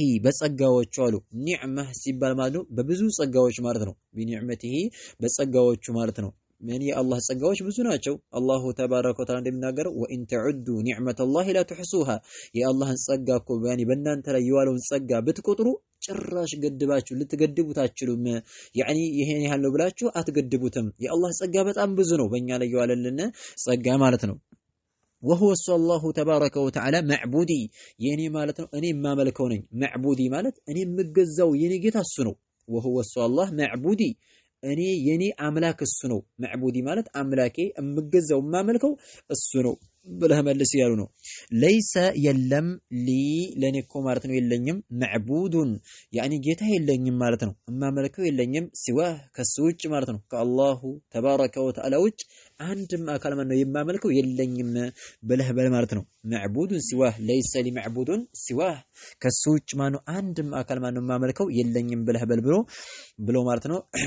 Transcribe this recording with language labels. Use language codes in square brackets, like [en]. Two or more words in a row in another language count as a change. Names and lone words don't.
[am] በጸጋዎቹ አሉ ኒዕመህ ሲባል ማለት ነው በብዙ ጸጋዎች ማለት ነው። ቢኒዕመቲሂ በጸጋዎቹ ማለት ነው ምን የአላህ ጸጋዎች ብዙ ናቸው። [ar] الله تبارك وتعالى [am] እንደሚናገረው [ar] وإن تعدوا نعمة الله لا تحصوها [am] የአላህን ጸጋ እኮ ያኔ በእናንተ ላይ የዋለውን ጸጋ ብትቆጥሩ ጭራሽ ገድባችሁ ልትገድቡት አትችሉም። ያኒ ይሄን ያህል ነው ብላችሁ አትገድቡትም። የአላህ ጸጋ በጣም ብዙ ነው በእኛ ላይ የዋለልን ጸጋ ማለት ነው። [ar] وهو الله تبارك وتعالى معبودي [am] የኔ ማለት ነው እኔ የማመልከው ነኝ። معبودي ማለት እኔ የምገዛው የኔ ጌታ እሱ ነው። [ar] وهو الله معبودي [am] እኔ የኔ አምላክ እሱ ነው። معبودي ማለት አምላኬ የምገዛው የማመልከው እሱ ነው ብለህ መልስ ያሉ ነው። ለይሰ የለም ሊ ለኔ እኮ ማለት ነው የለኝም معبودን ያኒ ጌታ የለኝም ማለት ነው የማመልከው የለኝም ሲዋ ከሱ ውጭ ማለት ነው [ar] من الله تبارك وتعالى [am] ውጭ አንድም አካል ማለት ነው የማመልከው የለኝም ብለህ በል ማለት ነው። [ar] معبود سوى ليس لي معبود سوى [am] ከሱ ውጭ ማለት ነው አንድም አካል ማለት ነው የማመልከው የለኝም ብለህ በል ብሎ ማለት ነው